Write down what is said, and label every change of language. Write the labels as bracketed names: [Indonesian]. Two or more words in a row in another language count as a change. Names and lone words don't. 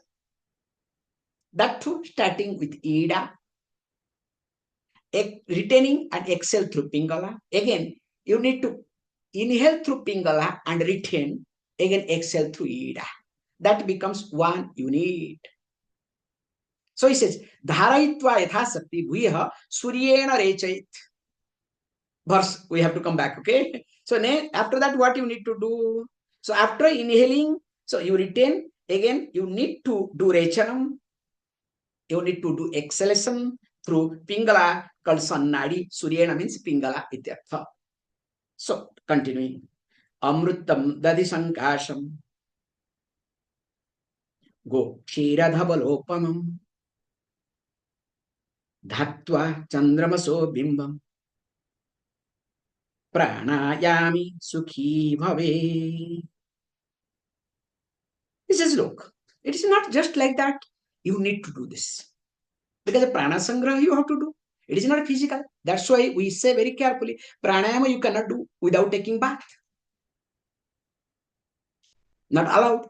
[English] That too, starting with Ida, retaining and exhale through Pingala. Again, you need to inhale through Pingala and retain. Again, exhale through Ida. That becomes one unit. So he says, [Sanskrit] Dharayitva yathasakti bhuyaha suryena rechait. [English] Verse, we have to come back, okay? So after that, what you need to do? So after inhaling, so you retain. Again, you need to do rechanam. You need to do exhalation through Pingala called Sannadi. Suryena means Pingala ityartha. So continuing. [Sanskrit] Amrutam dadi sankasham go kshiradhabalopamam dhatva chandramaso bimbam pranayami sukhi bhave. [English] He says, look, it is not just like that. You need to do this. Because the [Sanskrit] prana sangraha [English] you have to do. It is not physical. That's why we say very carefully, pranayama you cannot do without taking bath. Not allowed.